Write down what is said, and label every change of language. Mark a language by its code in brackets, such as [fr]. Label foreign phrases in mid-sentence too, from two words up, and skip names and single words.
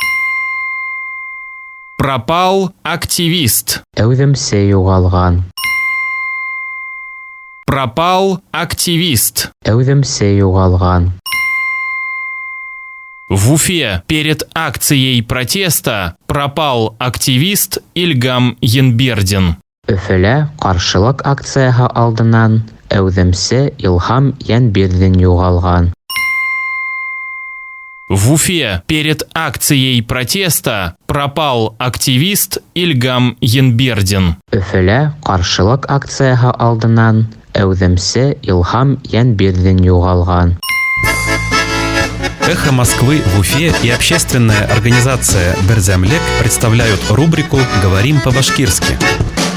[ru] Пропал активист. [ba] Әүҙемсе югалган. [ru] Пропал активист. [ba] Әүҙемсе югалган. [ru] В Уфе перед акцией протеста пропал активист Ильгам Енбердин. [ba] Өфөлә ҡаршылык акцияһы алдынан әүҙемсе Илһам Йәнбирҙин юғалған. [ru] В Уфе перед акцией протеста пропал активист Ильгам Енбердин. [ba] Өфөлә ҡаршылык акцияһы алдынан әүҙемсе Илһам Йәнбирҙин юғалған. [ru] «Эхо Москвы» в Уфе и общественная организация «Берзямлек» представляют рубрику «Говорим по-башкирски».